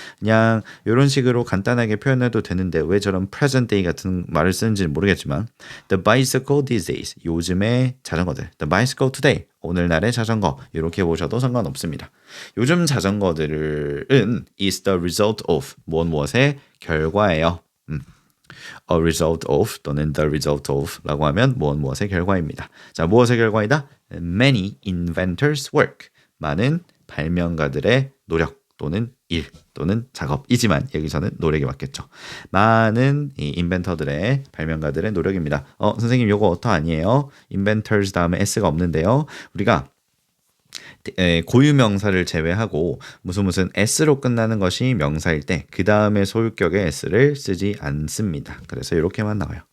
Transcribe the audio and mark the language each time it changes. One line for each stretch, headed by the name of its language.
Korean: 그냥 이런 식으로 간단하게 표현해도 되는데 왜 저런
English: present day
Korean: 같은 말을 쓰는지는 모르겠지만
English: the bicycle these days
Korean: 요즘의 자전거들
English: the bicycle today
Korean: 오늘날의 자전거 이렇게 보셔도 상관없습니다. 요즘 자전거들은
English: is the result of
Korean: 무엇의 결과예요.
English: A result of
Korean: 또는
English: the result of
Korean: 라고 하면 무엇의 결과입니다. 자, 무엇의 결과이다?
English: Many inventors work.
Korean: 많은 발명가들의 노력 또는 일 또는 작업이지만 여기서는 노력이 맞겠죠. 많은 이 인벤터들의 발명가들의 노력입니다. 선생님 요거 어떠 아니에요? inventors 다음에 s가 없는데요. 우리가 고유 명사를 제외하고 무슨 s로 끝나는 것이 명사일 때 그 다음에 소유격의 s를 쓰지 않습니다. 그래서 이렇게만 나와요.